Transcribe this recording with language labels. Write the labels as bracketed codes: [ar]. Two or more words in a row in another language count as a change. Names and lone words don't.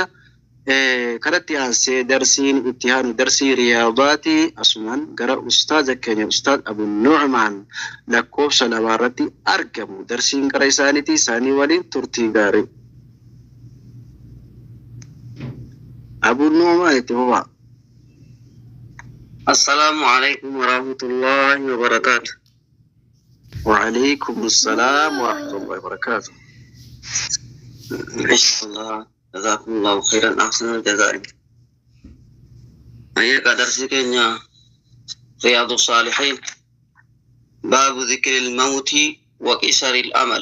[om] Kanatti aansee darsiin itti aanu darsii riyaadaati. Asumaan gara ustaaza keenya ustaaz Abu Nu'maan lakkoofsa lamaarratti argamu. Darsiin gara isaaniiti. Isaanii waliin turtii gaarii. Abu Nu'maan itti fufaa. [ar] السلام عليكم ورحمة الله وبركاته. وعليكم السلام ورحمة الله وبركاته. إن شاء الله جزاكم الله خيرا أحسن الجزاء. هيا كدرسك إن رياض الصالحين باب ذكر الموت وكسر الأمل.